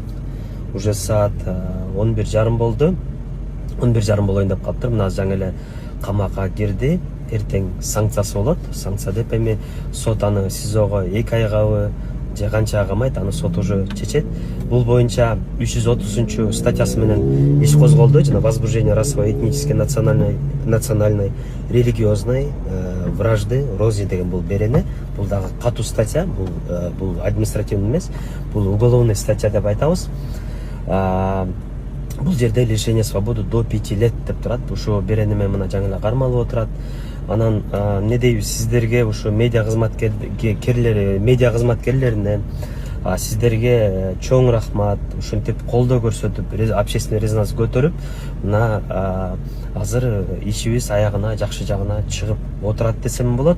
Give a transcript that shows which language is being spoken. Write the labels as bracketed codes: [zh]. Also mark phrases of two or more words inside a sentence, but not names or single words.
[ky] Уже саат 11:30 болду. 11:30 болоюн деп калыптыр. Мына жаңы эле камакка кирди. Эртең санкциясы болот. Санкция деп эми сот аны СИЗОго 2 айгабы же канча камайт, аны сот уже чечет. Бул боюнча 330 статьясы менен иш козголду. [ru] Жана возбуждение расовой, этнической, национальной, религиозной вражды, рози [ky] деген бул берене. Бул дагы катуу статья, бул административный эмес, бул [ru] уголовный статья [ky] деп айтабыз. Бул жерде [ru] лишение свободы до 5 лет [ky] деп турат. Ушу беренеме мына жаңы эле кармалып отурат. Анан не дейбиз сиздерге, ушу медиа кызматкерлерине, сиздерге чоң рахмат. Ушинтип колдоо көрсөтүп, [ru] общественный резонанс [ky] көтөрүп, мына азыр ишибиз аягына, жакшы жагына чыгып отурат десем болот.